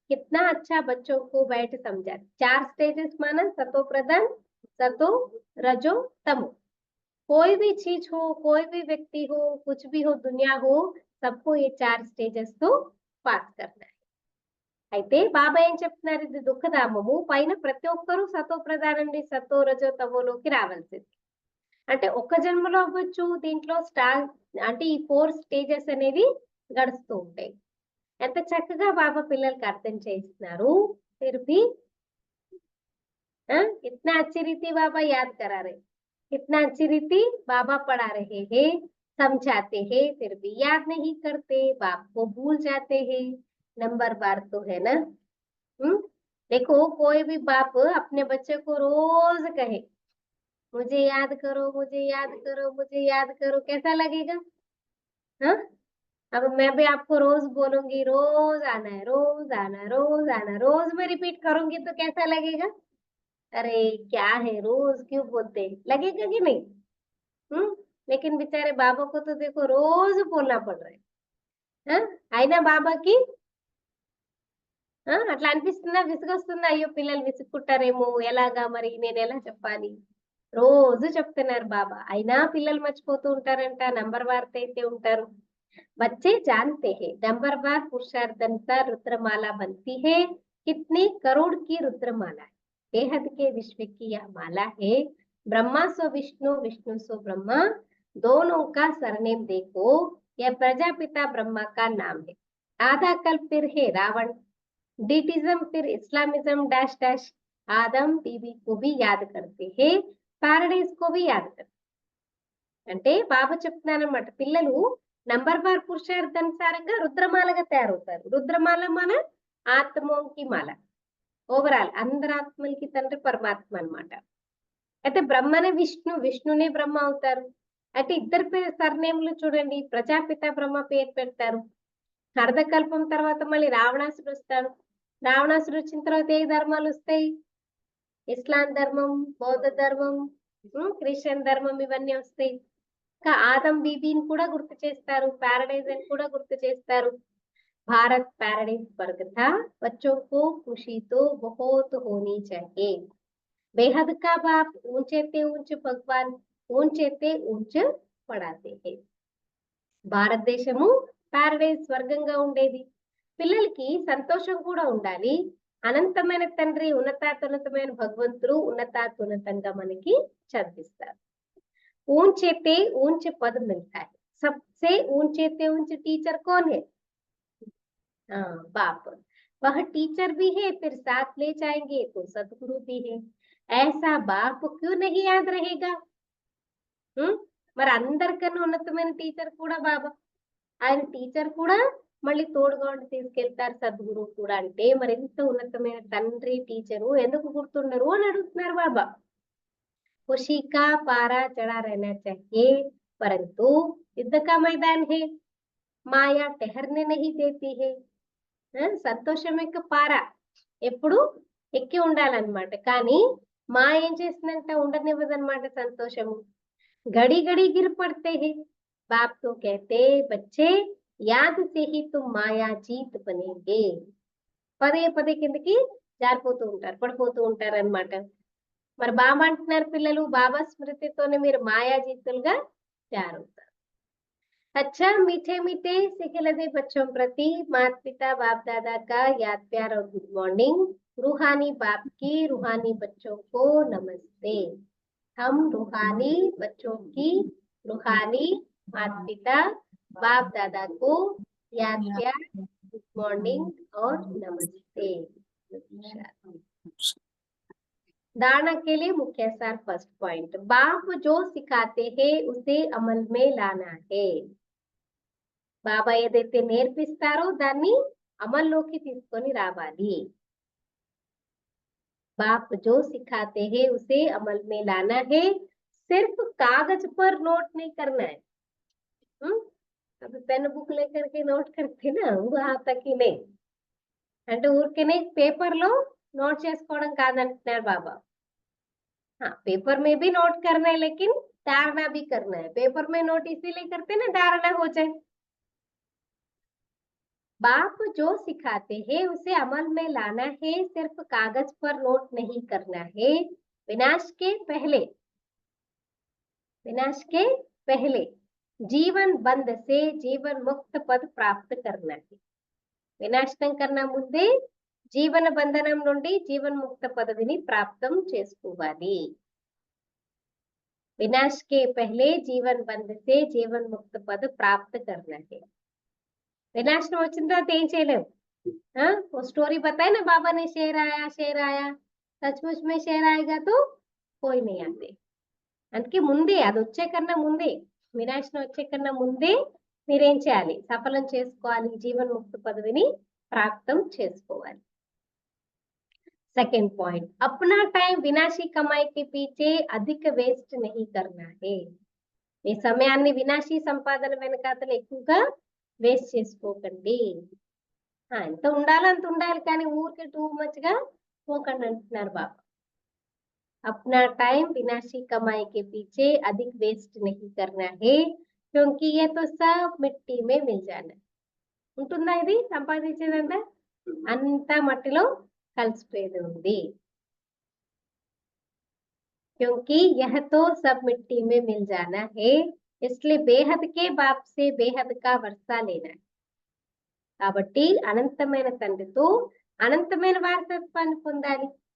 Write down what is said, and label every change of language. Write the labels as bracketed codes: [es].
[hi] कितना अच्छा बच्चों को बैठ समझा। 4 स्टेजेस माना सतो प्रधान, सतो रजो तमो। कोई भी चीज हो, कोई भी व्यक्ति हो, कुछ भी हो, दुनिया हो, सबको ये 4 स्टेजेस तो पास करना है. [te] అయితే బాబా ఏం చెప్తున్నారు? ఇది దుఃఖధామము, పైన ప్రతి ఒక్కరూ సతో ప్రధానం నుండి సతో రజో తమోలోకి రావాల్సింది. అంటే ఒక్క జన్మలో అవ్వచ్చు, దీంట్లో అంటే ఈ 4 స్టేజెస్ అనేది గడుస్తూ ఉంటాయి. ఎంత చక్కగా బాబా పిల్లలకి అర్థం చేస్తున్నారు. [hi] फिर भी इतना अच्छी रीति बाबा याद करा रहे, इतना अच्छी रीति बाबा पढ़ा रहे हैं, समझाते हैं, फिर भी याद नहीं करते, बाप को भूल जाते हैं। नंबर बार तो है ना। देखो कोई भी बाप अपने बच्चे को रोज कहे मुझे याद करो, मुझे याद करो, मुझे याद करो, कैसा लगेगा? अब मैं भी आपको रोज बोलूंगी रोज आना है, रोज आना, रोज आना, रोज मैं रिपीट करूंगी तो कैसा लगेगा? अरे क्या है रोज क्यों बोलते, लगेगा कि नहीं? लेकिन बेचारे बाबा को तो देखो रोज बोलना पड़ रहा है. [te] అయినా బాబాకి అట్లా అనిపిస్తుందా? విసుగొస్తుందా? అయ్యో పిల్లలు విసుక్కుంటారేమో, ఎలాగా మరి నేను ఎలా చెప్పాలి? రోజు చెప్తున్నారు బాబా, అయినా పిల్లలు మర్చిపోతూ ఉంటారంట, నంబర్ వార్త అయితే ఉంటారు. [hi] बच्चे जानते हैं नंबर बार पुरुषार्थानुसार रुद्रमाला बनती है। कितने करोड़ की रुद्रमाला है, बेहद के विश्व की यह माला है। ब्रह्मा सो विष्णु, विष्णु सो ब्रह्मा, दोनों का सरनेम देखो, यह प्रजापिता ब्रह्मा का नाम है। आधा कल्प फिर है रावण, डिटिज्म फिर इस्लामिज्म डैश डैश। आदम बीबी को भी याद करते हैं, पैराडाइज को भी याद करते। [te] అంటే బాబా చెప్తున్నారన్నమాట, పిల్లలు నంబర్ వార్ పురుషార్థానుసారంగా రుద్రమాలగా తయారవుతారు. రుద్రమాల మన ఆత్మకి మాల. ఓవరాల్ అందరి ఆత్మలకి తండ్రి పరమాత్మ అన్నమాట. అయితే బ్రహ్మనే విష్ణు, విష్ణునే బ్రహ్మ అవుతారు. అయితే ఇద్దరు సర్నేములు చూడండి, ప్రజాపిత బ్రహ్మ పేరు పెడతారు. అర్ధకల్పం తర్వాత మళ్ళీ రావణాసుడు వస్తాడు. రావణాసుడు వచ్చిన తర్వాత ఏ ధర్మాలు వస్తాయి? ఇస్లాం ధర్మం, బౌద్ధ ధర్మం, క్రిస్టియన్ ధర్మం, ఇవన్నీ వస్తాయి. ఇంకా ఆదం బీబీని కూడా గుర్తు చేస్తారు, ప్యారడైజ్ అని కూడా గుర్తు చేస్తారు. [hi] भारत पैराडाइज स्वर्ग था, बच्चों को खुशी तो बहुत होनी चाहिए. बेहद का बाप ऊंचे ते ऊंचे भगवान, ऊंचे ते ऊंचे పడాతే హే. [te] భారతదేశము ప్యారడైజ్ స్వర్గంగా ఉండేది. పిల్లలకి సంతోషం కూడా ఉండాలి. అనంతమైన తండ్రి, ఉన్నతాతున్నతమైన భగవంతుడు ఉన్నతాతున్నతంగా మనకి చదివిస్తారు. [hi] ऊंचे ते ऊंचे पद मिलता है. सबसे ऊंचे ते ऊंचे टीचर कौन है? बाप. वह टीचर भी है, फिर साथ ले जाएंगे तो सदगुरु भी है. ऐसा बाप क्यों नहीं याद रहेगा? [te] మరి అందరికన్నా ఉన్నతమైన టీచర్ కూడా బాబా. ఆయన టీచర్ కూడా మళ్ళీ తోడుగా ఉండి తీసుకెళ్తారు, సద్గురు కూడా. అంటే మరి ఎంత ఉన్నతమైన తండ్రి టీచరు ఎందుకు గుర్తుండరు అని అడుగుతున్నారు బాబా. [hi] खुशी का पारा चढ़ा रहना चाहिए, परंतु युद्ध का मैदान है, माया ठहरने नहीं देती है. [te] సంతోషం యొక్క పార ఎప్పుడు ఎక్కి ఉండాలన్నమాట. కానీ మా ఏం చేసిందంట, ఉండనివ్వదన్నమాట సంతోషము. [hi] గడి గడి గిర్ పడితే హే. బాప్ తో कहते बच्चे याद से ही तुम माया जीत बनेंगे. [te] పదే పదే కిందకి జారిపోతూ ఉంటారు, పడిపోతూ ఉంటారు అన్నమాట. మరి బాబా అంటున్నారు, పిల్లలు బాబా స్మృతితోనే మీరు మాయా జీతులుగా తయారవుతారు. [hi] अच्छा मीठे मीठे सिखिलदे बच्चों प्रति माता पिता बाप दादा का याद प्यार और गुड मॉर्निंग. रूहानी बाप की रूहानी बच्चों को नमस्ते. हम रूहानी बच्चों की रूहानी माता पिता बाप दादा को याद प्यार, गुड मॉर्निंग और नमस्ते. धारणा के लिए मुख्य सार फर्स्ट पॉइंट, बाप जो सिखाते हैं उसे अमल में लाना है. [te] బాబా ఏదైతే నేర్పిస్తారో దాన్ని అమల్లోకి తీసుకొని రావాలి. [hi] बाप जो सिखाते हैं उसे अमल में लाना है, सिर्फ कागज पर नोट नहीं करना है. अभी पेन बुक लेकर के नोट करते ना, वहां तक ही नहीं. [te] అంటే ఊరికేనే పేపర్ లో నోట్ చేసుకోవడం కాదంటున్నారు బాబా. [hi] हाँ, पेपर में भी नोट करना है, लेकिन धारणा भी करना है. पेपर में नोट इसीलिए करते ना, धारणा हो जाए. बाप जो सिखाते हैं उसे अमल में लाना है, सिर्फ कागज पर नोट नहीं करना है. विनाश के पहले जीवन बंध से जीवन मुक्त पद प्राप्त करना है. [te] వినాశనం కన్నా ముందే జీవన బంధనం నుండి జీవన్ముక్త పదవిని ప్రాప్తం చేసుకోవాలి. [hi] विनाश के पहले जीवन बंध से जीवन मुक्त पद प्राप्त करना है. [te] विनाशనం వచ్చిన తర్వాత ఏం చేయలేము. [hi] वो स्टोरी बताए ना बाबा ने, शेर आया सचमुच में शेर आएगा तो कोई नहीं आते. [te] అందుకే ముందే అది వచ్చే కన్నా ముందే, వినాశనం వచ్చే కన్నా ముందే మీరేం చేయాలి, సఫలం చేసుకోవాలి, జీవన్ముక్త పదవిని ప్రాప్తం చేసుకోవాలి. [hi] सेकंड पॉइंट, अपना टाइम विनाशी कमाई के पीछे अधिक वेस्ट नहीं करना है. [te] మీ సమయాన్ని వినాశీ సంపాదన వెనకాతలు ఎక్కువగా వేస్ట్ చేసుకోకండి. ఎంత ఉండాలో అంత ఉండాలి, కానీ ఊరికే టూ మచ్ గా పోకండి అంటున్నారు బాబా. [hi] अपना टाइम विनाशी कमाई के पीछे अधिक वेस्ट नहीं करना है, क्योंकि ये तो सब मिट्टी में मिल जाना. [te] ఉంటుందా ఇది సంపాదించేదంతా? అంతా మట్టిలో కలిసిపోయేది ఉంది. [hi] क्योंकि यह तो सब मिट्टी में मिल जाना है, इसलिए बेहद के बाप से बेहद का वर्षा लेना. [te] కాబట్టి అనంతమైన తండ్రితో అనంతమైన వారసత్వాన్ని పొందాలి.